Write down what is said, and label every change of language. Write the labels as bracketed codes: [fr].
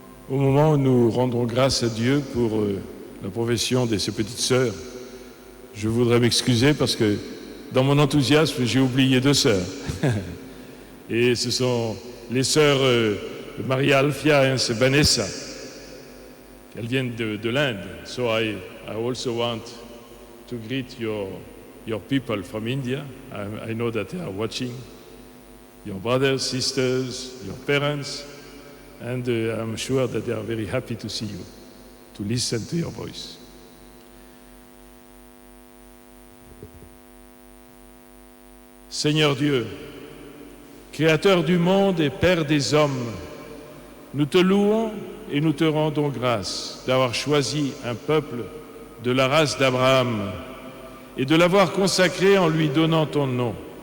[fr] Au moment où nous rendons grâce à Dieu pour la profession de ces petites sœurs, je voudrais m'excuser parce que dans mon enthousiasme, j'ai oublié 2 sœurs. Et ce sont les sœurs Maria Alfia et Vanessa. Elles viennent de l'Inde. [en] So I also want to greet your people from India. I know that they are watching. Your brothers, sisters, your parents. And I'm sure that they are very happy to see you, to listen to your voice. [fr] Seigneur Dieu, Créateur du monde et Père des hommes, nous te louons et nous te rendons grâce d'avoir choisi un peuple de la race d'Abraham et de l'avoir consacré en lui donnant ton nom.